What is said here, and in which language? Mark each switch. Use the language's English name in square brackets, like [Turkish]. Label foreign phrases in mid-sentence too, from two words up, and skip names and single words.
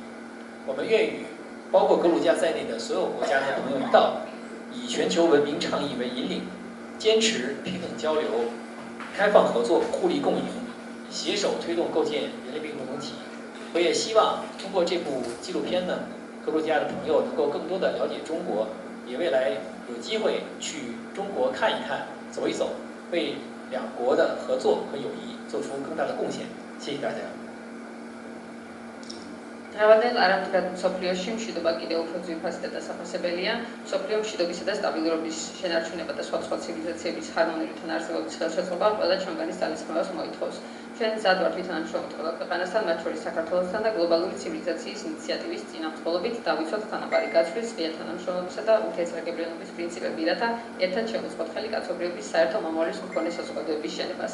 [Chinese] 我们愿与包括格鲁吉亚在内的所有国家和朋友一道，以全球文明倡议为引领，坚持平等交流、开放合作、互利共赢，携手推动构建人类命共同体。我也希望通过这部纪录片呢，格鲁吉亚的朋友能够更多的了解中国，也未来有机会去中国看一看、走一走，为两国的合作和友谊做出更大的贡献。谢谢大家。 [Georgian] დღევანდელ არამტკიცად მსოფლიოში მშვიდობა კიდევ უფრო ძვირფასი და დასაფასებელია. მსოფლიო მშვიდობისა და სტაბილურობის შენარჩუნება და სხვადასხვა ცივილიზაციების ჰარმონიული თანარსებობის ხელშეწყობა ყველა ჩვენგანის ძალისხმევას მოითხოვს. ჩვენ მზად ვართ ვითანამშრომლოთ ყველა ქვეყანასთან, მათ შორის საქართველოსთან და გლობალური ცივილიზაციის ინიციატივის წინამძღოლობით დავიცვათ თანაბარი გაცვლის, ღია თანამშრომლობისა და ურთიერთსაგებლიანობის პრინციპები, რათა ერთად შევუწყოთ ხელი კაცობრიობის საერთო მომავლის მქონე საზოგადოების შენებას.